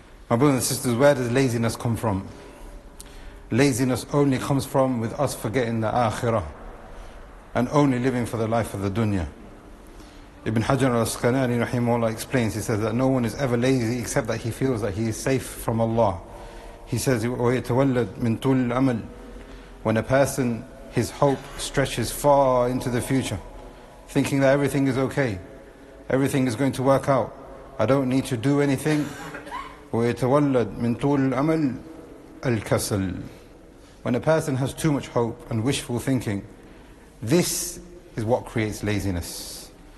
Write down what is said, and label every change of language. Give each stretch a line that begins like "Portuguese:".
English: My brothers and sisters, where does laziness come from? Laziness only comes from with us forgetting the akhirah and only living for the life of the dunya. Ibn Hajar al-Asqalani rahimahullah explains, he says that no one is ever lazy except that he feels that he is safe from Allah. He says,
Arabic: وَيَتَوَلَّدْ مِن طُولِ الْأَمَلِ.
English: When a person, his hope stretches far into the future, thinking that everything is okay, everything is going to work out, I don't need to do anything.
Arabic: وَيَتَوَلَّدْ مِن طُولِ الْأَمَلِ الْكَسَلِ.
English: When a person has too much hope and wishful thinking, this is what creates laziness.